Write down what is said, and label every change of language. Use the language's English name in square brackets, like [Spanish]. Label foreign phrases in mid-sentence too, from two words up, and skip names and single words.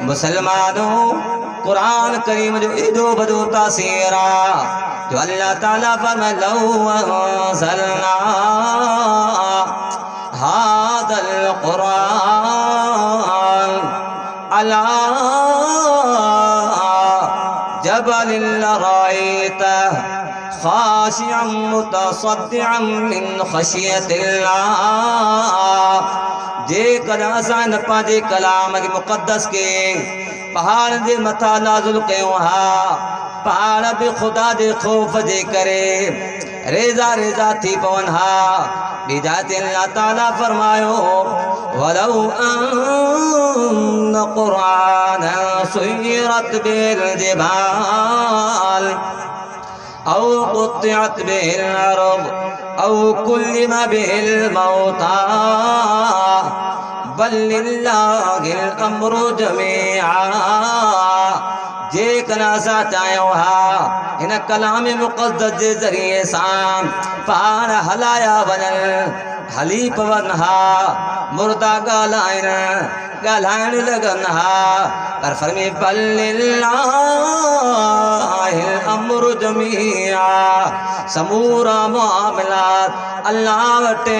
[Sindhi] मुसलमानों, क़ुरान करीम जो एॾो वॾो तासीर आहे जो अल्लाह ताला फरमाए [Arabic] لو أنزلنا هذا القرآن على جبل لرأيته خاشعا متصدعا من خشية الله. [Sindhi] जेकर असां हिन पंहिंजे कलाम के मुक़द्दस के पहाड़ जे मथा नाज़िल कयूं हा, पहाड़ भी खुदा जे खौफ जे करे रेज़ा रेज़ा थी पवन हा। बिजात अल्लाह ताला फरमायो [Arabic] ولو أن قرآن سيرت بالجبال أو قطعت بالأرض أو كلم بالموتى بل لله الأمر جميعا. [Sindhi] जेकर असां चाहियूं हा हिन कलाम मुक़द्दस जे ज़रिए सां पहाड़ हलाया वञनि, हली पवन हा, मुर्दा ॻाल्हाइण लगन हा, पर फरमाए [Arabic] بل لله الأمر جميعا, [Sindhi] समूरा मामलात अल्लाह वटि।